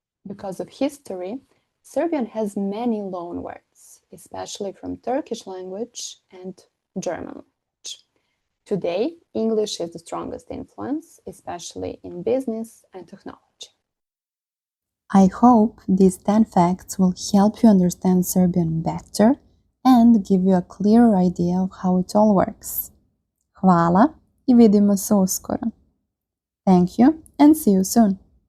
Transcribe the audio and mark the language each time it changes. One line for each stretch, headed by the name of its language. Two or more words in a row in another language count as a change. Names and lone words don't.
English: Because of history, Serbian has many loanwords, especially from Turkish language and German language. Today, English is the strongest influence, especially in business and technology. I hope these 10 facts will help you understand Serbian better and give you a clearer idea of how it all works.
Serbian: Hvala I vidimo se uskoro.
English: Thank you and see you soon.